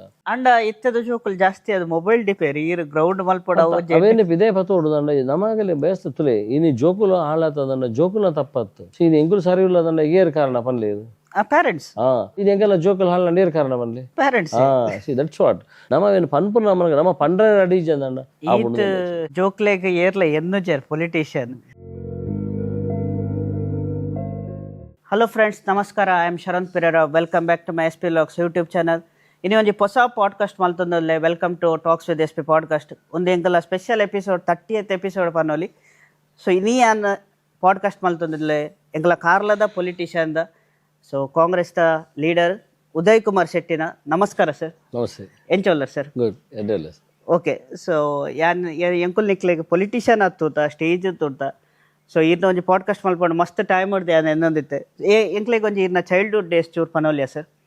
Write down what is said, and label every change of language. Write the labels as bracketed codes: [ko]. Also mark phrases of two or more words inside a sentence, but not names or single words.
[tcy] ಅಂಡ ಇತ್ತದ ಜೋಕುಲ್ ಜಾಸ್ತಿ ಅದು ಮೊಬೈಲ್ ಡಿಪೇರಿ ಈ ಗ್ರೌಂಡ್ ಮಲ್ಪಡ ಅವೇನೆ ಇದೇ ಪತ್ತೋಡು ದಂಡ ನಮಗಲೇ ಬೇಸ್ತುಲೆ ಇನಿ ಜೋಕುಲು ಹಾಳಾತದನ್ನ ಜೋಕುಲ ತಪ್ಪತ್ತು ಇದು ಎಂಗುಲು ಸರಿ ಇಲ್ಲದಂಡ ಏರ್ ಕಾರಣ ಪನ್ಲೇರು ಪೇರೆಂಟ್ಸ್ ಇದು ಎಂಗೆಲ್ಲ ಜೋಕುಲ್ ಹಾಳ ನೇರ್ ಕಾರಣ ಪನ್ಲೆ ಪೇರೆಂಟ್ಸ್ [en] that's what [tcy] ನಮವೇನು ಪನ್ಪುನ ನಮ್ಮ ಪಂಡ್ರೆ ಅಡೀಜ್ ಅಂದಂಡ ಈತ್ ಜೋಕ್ಲೆಗ್ ಏರ್ಲ ಎನ್ನು ಜರ್ ಪೊಲಿಟಿಷಿಯನ್. [en] Hello friends, ನಮಸ್ಕಾರ. I am Sharan Pereira. Welcome back to my SP Vlogs YouTube channel. [tcy] ಇನ್ನು ಒಂಜಿ ಹೊಸ ಪಾಡ್ಕಾಸ್ಟ್ ಮಲ್ತೊಂದಲ್ಲೇ [en] Welcome to Talks with SP podcast. [tcy] ಒಂದು ಎಂಕಲ್ಲ [en] special episode 30th episode [tcy] ಪನ್ನೋಲಿ. ಸೊ ಇನಿ ಯಾನ್ ಪಾಡ್ಕಾಸ್ಟ್ ಮಲ್ತೊಂದಲ್ಲೇ ಎಂಕಲ ಕಾರ್ಲದ ಪೊಲಿಟಿಷಿಯನ್ದ ಸೊ ಕಾಂಗ್ರೆಸ್ ದ ಲೀಡರ್ ಉದಯ್ ಕುಮಾರ್ ಶೆಟ್ಟಿನ. ನಮಸ್ಕಾರ ಸರ್. ನಮಸ್ತೆ. ಎಂಚೋಲ್ಲರ್ ಸರ್? ಗುಡ್ ಎಡ್ಡೆಲ್ಲ. ಓಕೆ. ಸೊ ಯಾನ್ ಎಂಕುಲ್ ನಿಕ್ಲೆಗ್ ಪೊಲಿಟಿಷಿಯನ್ ಹತ್ತೂತ ಸ್ಟೇಜ್ ತೂತ ಸೊ ಇರ್ನ ಒಂಜಿ ಪಾಡ್ಕಾಸ್ಟ್ ಮಲ್ಪಂಡು ಮಸ್ತ್ ಟೈಮ್ ಹೊಡ್ದೆ ಯಾನ್ ಎನ್ನೊಂದಿತ್ತೆ ಎಂಕ್ಲೆಗ್ ಒಂಜಿ ಇರ್ನ [en] childhood days [tcy] ಚೂರ್ ಪನೋಲಿಯಾ ಸರ್?